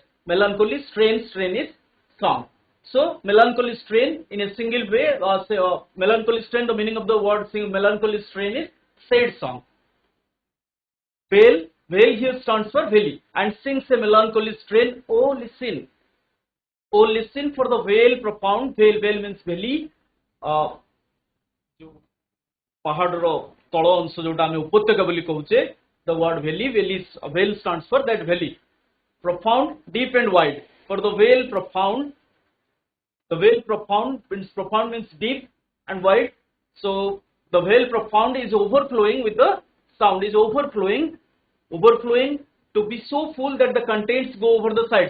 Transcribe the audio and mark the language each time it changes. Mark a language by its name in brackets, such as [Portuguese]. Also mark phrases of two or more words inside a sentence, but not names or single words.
[English] Melancholy strain is song. So melancholy strain in a single way, melancholy strain, the meaning of the word melancholy strain is sad song. Wail here stands for valley and sings a melancholy strain. Oh listen for the wail profound. Wail means valley. [Odia] ପାହାଡ଼ ତଳ ଅଂଶ ଯେଉଁଟା ଆମେ ଉପତ୍ୟକା ବୋଲି କହୁଛେ [English] the word valley wail stands for that valley profound deep and wide for the whale profound means deep and wide. So the whale profound is overflowing with the sound, is overflowing to be so full that the contents go over the sides.